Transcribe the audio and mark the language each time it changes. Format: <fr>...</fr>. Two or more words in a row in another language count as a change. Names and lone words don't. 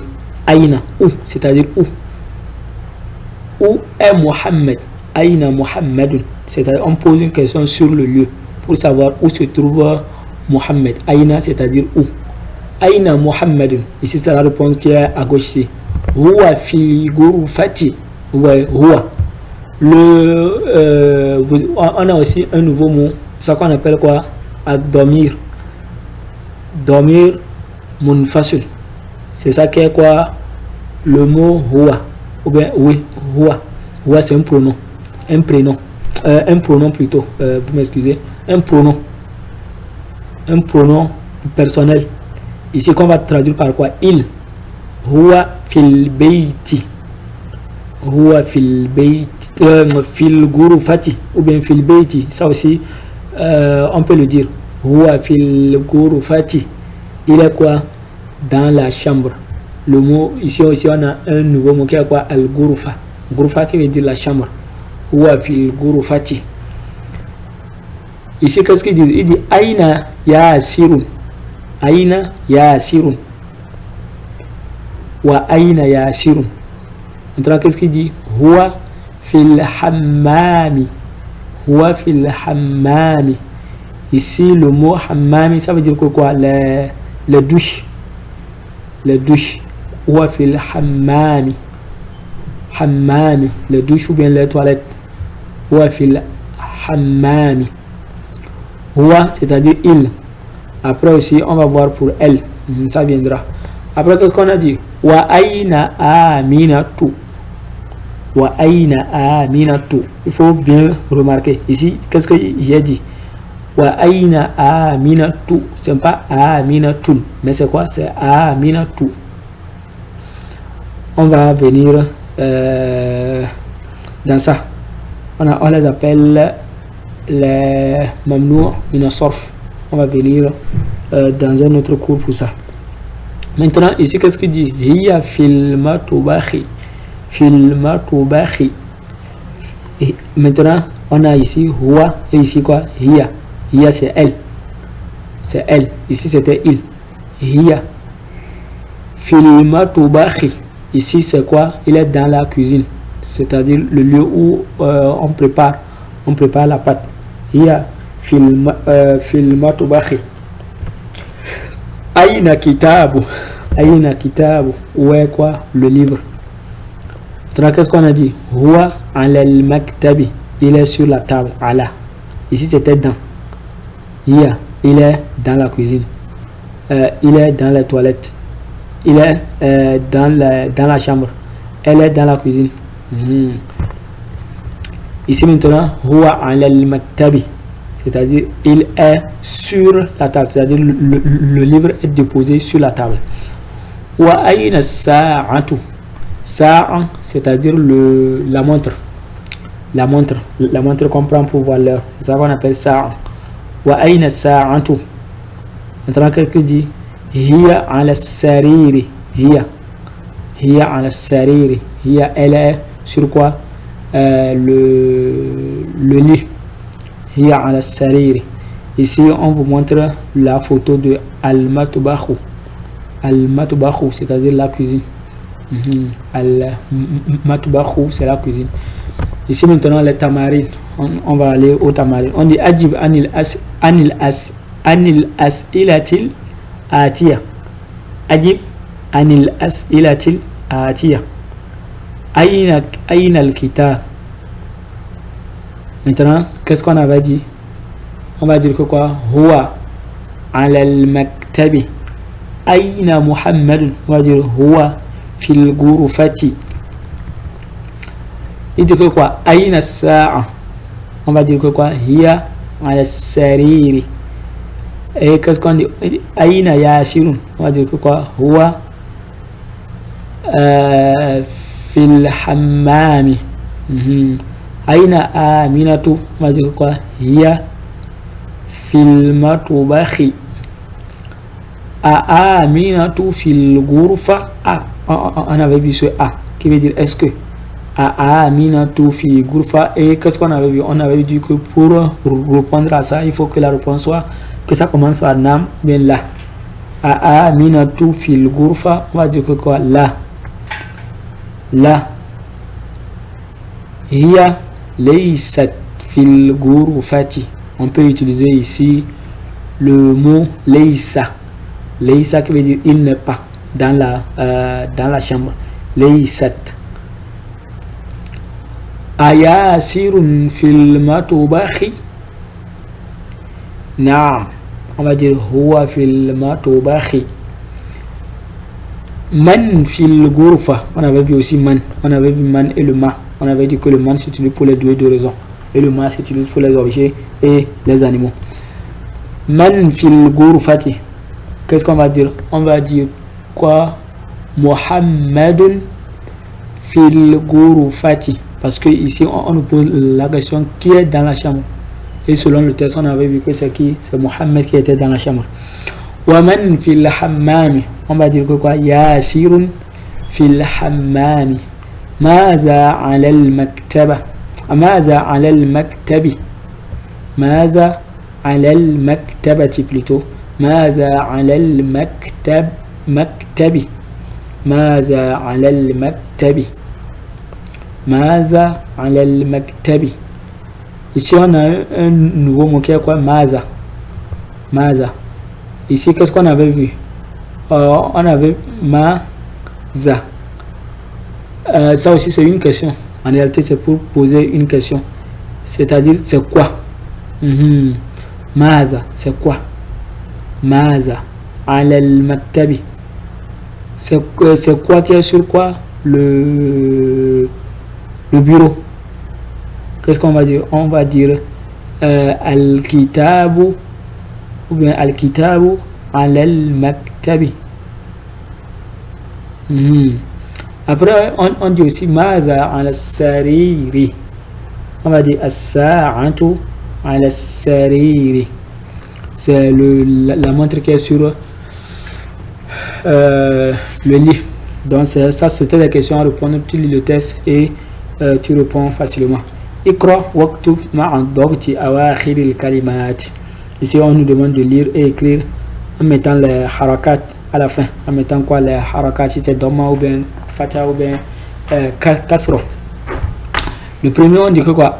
<fr>Aïna, où, c'est-à-dire où. Où est Muhammad?</fr> <ar>أين محمدٌ.</ar> <fr>C'est-à-dire on pose une question sur le lieu pour savoir où se trouve Muhammad. Aïna, c'est-à-dire où.</fr> <ar>أين محمدٌ.</ar> <fr>Ici, c'est la réponse qui est à gauche ici.</fr> <ar>هو في غرفتِه. هو.</ar> <fr>On a aussi un nouveau mot, ça qu'on appelle quoi?</fr> <ar>الضمير. ضمير منفصل.</ar> <fr>C'est ça qui est quoi? Le mot huwa. Ou bien oui,</fr> <ar>هو. هو,</ar> <fr>c'est un pronom. Un prénom. Un pronom plutôt. Vous m'excusez. Un pronom. Un pronom personnel. Ici, qu'on va traduire par quoi?</fr> <ar>Il. هو في البيت. هو في البيت. في الغرفة.</ar> <fr>Ou bien</fr> <ar>في البيت.</ar> <fr>Ça aussi, on peut le dire.</fr> <ar>هو في الغرفة.</ar> <fr>Il est quoi? Dans la chambre. Le mot, ici aussi, on a un nouveau mot qui est quoi? Al-ghurfa. Ghurfa qui veut dire la chambre.</fr> <ar>هو في الغرفة.</ar> <fr>Ici, qu'est-ce qu'il dit? Il dit</fr> <ar>أين ياسرٌ. أين ياسرٌ. وأين ياسرٌ.</ar> <fr>Maintenant, qu'est-ce qu'il dit?</fr> <ar>هو في الحمام. هو في الحمام.</ar> <fr>Ici, le mot hammami, ça veut dire quoi? Les douches. Les douches.</fr> <ar>هو في الحمام. حمام.</ar> <fr>Les douches ou bien les toilettes.</fr> <ar>هو في الحمام. هو,</ar> <fr>c'est-à-dire il. Après aussi, on va voir pour elle. Ça viendra. Après, qu'est-ce qu'on a dit?</fr> <ar>وأين أمينةُ. وأين أمينةُ.</ar> <fr>Il faut bien remarquer. Ici, qu'est-ce que j'ai dit?</fr> <ar>وأين أمينةُ.</ar> <fr>Ce n'est pas aminatun. Mais c'est quoi? C'est aminatu. On va venir dans ça. On les appelle les</fr> <ar>ممنوع من الصرف.</ar> <fr>On va venir dans un autre cours pour ça. Maintenant, ici, qu'est-ce qu'il dit?</fr> <ar>هي في المطبخ. في المطبخ.</ar> <fr>Maintenant, on a ici huwa et ici quoi?</fr> <ar>هي. هي,</ar> <fr>c'est elle. C'est elle. Ici, c'était il.</fr> <ar>هي. في المطبخ.</ar> <fr>Ici, c'est quoi? Il est dans la cuisine. C'est-à-dire le lieu où on prépare la pâte.</fr> <ar>هي في المطبخ. أين الكتابُ. أين الكتابُ.</ar> <fr>Où est quoi? Le livre. Qu'est-ce qu'on a dit?</fr> <ar>هو على المكتب.</ar> <fr>Il est sur la table. Ala. Ici c'était dans. Hiya. Il est dans la cuisine. Il est dans les toilettes. Il est dans la chambre. Elle est dans la cuisine. Ici maintenant,</fr> <ar>هو على المكتب.</ar> <fr>C'est-à-dire, il est sur la table. C'est-à-dire, le livre est déposé sur la table.</fr> <ar>وأين الساعةُ.</ar> <fr>Sa'a, c'est-à-dire la montre. La montre qu'on prend pour voir l'heure. C'est ça qu'on appelle sa'a.</fr> <ar>وأين الساعةُ.</ar> <fr>Maintenant, quelqu'un dit</fr> <ar>هي على السرير. هي على السرير. هي,</ar> <fr>elle est sur quoi? Le lit.</fr> <ar>هي على السرير.</ar> <fr>Ici, on vous montre la photo de al-matubakhu. Al-matubakhu, c'est-à-dire la cuisine. Al-matubakhu, c'est la cuisine. Ici, maintenant, les tamarines. On va aller au tamarines. On dit</fr> <ar>أجب عن الأسئلة الآتية. أجب عن الأسئلة الآتية. أين الكتاب.</ar> <fr>Maintenant, qu'est-ce qu'on avait dit? On va dire que quoi?</fr> <ar>هو على المكتب. أين محمدٌ.</ar> <fr>On va dire</fr> <ar>هو في الغرفة.</ar> <fr>Il dit que quoi?</fr> <ar>أين الساعة.</ar> <fr>On va dire que quoi?</fr> <ar>هي على السرير.</ar> <fr>Et qu'est-ce qu'on dit?</fr> <ar>أين ياسرٌ.</ar> <fr>On va dire que quoi?</fr> <ar>هو في الحمام. أين أمينةُ,</ar> <fr>on va dire quoi?</fr> <ar>هي في المطبخ. أمينةُ في الغرفة.</ar> <fr>On avait vu ce A qui veut dire est-ce que</fr> <ar>أمينةُ في الغرفة.</ar> <fr>Et qu'est-ce qu'on avait vu? On avait dit que pour répondre à ça, il faut que la réponse soit que ça commence par nam, bien là.</fr> <ar>أمينةُ في الغرفة,</ar> <fr>on va dire que quoi? Là.</fr> <ar>هي ليست في الغرفة.</ar> <fr>On peut utiliser ici le mot laysa. Laysa qui veut dire il n'est pas dans la chambre.</fr> <ar>ليست. أياسرٌ في المطبخ.</ar> <fr>Naam. On va dire</fr> <ar>هو في المطبخ. من في الغرفة.</ar> <fr>On avait vu aussi man. On avait vu man et le ma. On avait dit que le man s'utilise pour les deux raisons. Et le ma s'utilise pour les objets et les animaux.</fr> <ar>من في الغرفة.</ar> <fr>Qu'est-ce qu'on va dire? On va dire quoi?</fr> <ar>محمدٌ في الغرفة.</ar> <fr>Parce que ici on nous pose la question qui est dans la chambre. Et selon le texte, on avait vu que c'est qui? C'est Mohammed qui était dans la chambre.</fr> <ar>ومن في الحمام.</ar> <fr>On va dire que quoi?</fr> <ar>ياسرٌ في الحمام. ماذا على المكتبة. ماذا على المكتب. ماذا على المكتبة plutôt. ماذا على المكتب. ماذا على المكتب. ماذا على المكتب.</ar> <fr>Ici on a un nouveau mot qui est quoi?</fr> <ar>ماذا. ماذا.</ar> <fr>Ici qu'est-ce qu'on avait vu? On avait maza. Ça aussi c'est une question. En réalité c'est pour poser une question. C'est-à-dire c'est quoi? Maza, c'est quoi?</fr> <ar>ماذا على المكتب.</ar> <fr>C'est quoi qui est sur quoi? Le bureau. Qu'est-ce qu'on va dire? On va dire al-kitabu ou bien</fr> <ar>الكتاب على المكتب.</ar> <fr>Après on dit aussi</fr> <ar>ماذا على السرير.</ar> <fr>On va dire</fr> <ar>الساعة على السرير.</ar> <fr>C'est la montre qui est sur le lit. Donc ça c'était la question à répondre. Tu lis le texte et tu réponds facilement.</fr> <ar>اقرأ واكتب مع ضبط أواخر الكلمات.</ar> <fr>Ici on nous demande de lire et écrire en mettant les harakat à la fin. En mettant quoi? Les harakat, si c'est dhamma ou bien fatha ou bien kasra. Le premier on dit que quoi?</fr>